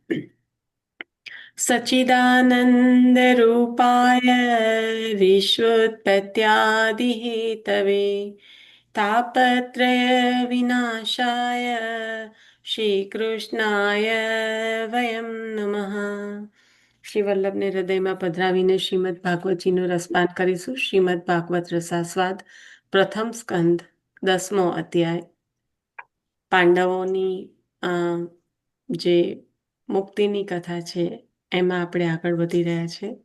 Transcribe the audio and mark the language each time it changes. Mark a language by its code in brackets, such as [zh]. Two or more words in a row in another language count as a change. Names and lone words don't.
[sa] सच्चिदानंद रूपाय विश्वोत्पत्त्यादिहेतवे तापत्रय विनाशाय श्रीकृष्णाय वयं नमः। [gu] શ્રી વલ્લભને હૃદયમાં પધરાવીને શ્રીમદ ભાગવતજીનો રસપાન કરીશું. શ્રીમદ ભાગવત રસાસ્વાદ પ્રથમ સ્કંદ 10મો અધ્યાય. પાંડવોની જે મુક્તિની કથા છે એમાં આપણે આગળ વધી રહ્યા છે.